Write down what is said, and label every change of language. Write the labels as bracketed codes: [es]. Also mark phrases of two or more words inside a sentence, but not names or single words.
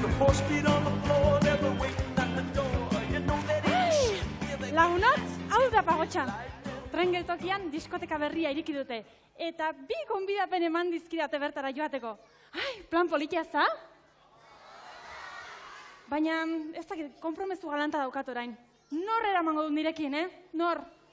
[en] horse feet on the floor, never waiting at the door. You know that ain't shit. [eu] Lagunot, hau da pagotxa. Tren geltokian diskoteka berria iriki dute. Eta bi gonbidapen eman dizkidate bertara joateko. Ai, plan politia za? Baina, ez dakit, konpromezu galanta daukat orain. Nor eramango dut nirekin, Nor?